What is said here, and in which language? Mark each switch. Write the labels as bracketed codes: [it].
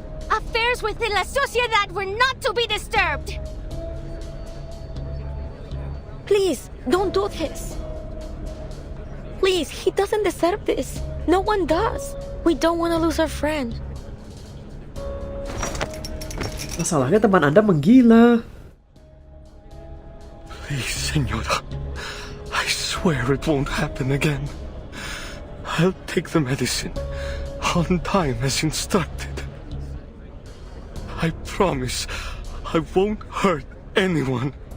[en] Affairs within La Sociedad were not to be disturbed! Please, don't do this. Please, he doesn't deserve this. No one does. We don't want to lose our friend. [id] Masalahnya teman Anda menggila. [en] Please, Senora. I swear it won't happen again. I'll take the medicine on time as instructed. I promise I won't hurt anyone.